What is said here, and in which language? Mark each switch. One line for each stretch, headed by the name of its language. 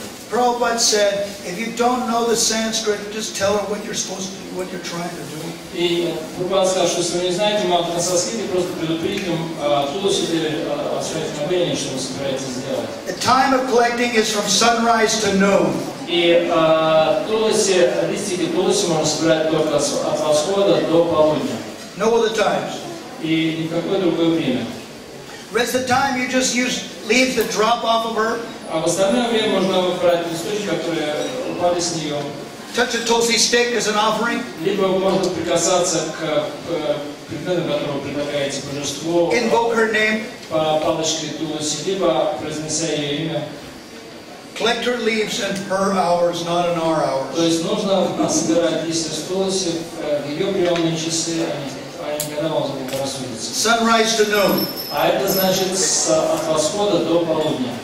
English: Prabhupada said, if you don't know the Sanskrit, just tell her what you're supposed to do, what you're trying to do.
Russian: И Прабхупада сказал, что если вы не знаете мантру на санскрите, просто предупредите тулоси о своих намерениях, что вы собираетесь сделать.
English: The time of collecting is from sunrise to noon.
Russian: И тулоси, листики тулоси можно собирать только от восхода до полудня.
English: No other times.
Russian: И никакое другое время.
English: Rest of the time you just use leaves that drop off of her.
Russian: А в остальное время можно брать листочки, которые упали с нее.
English: Touch a tulsi stick as an offering.
Russian: Либо можно прикасаться к предмету, который предлагаете божеству,
English: Invoke her name.
Russian: палочкой тулоси, либо произнеся ее имя.
English: Collect her leaves in her hours, not in our
Russian: То
English: hours.
Russian: есть нужно собирать листья с тулоси в ее приемные часы, а не когда вам заблагорассудится.
English: Sunrise to noon.
Russian: А это значит от восхода до полудня.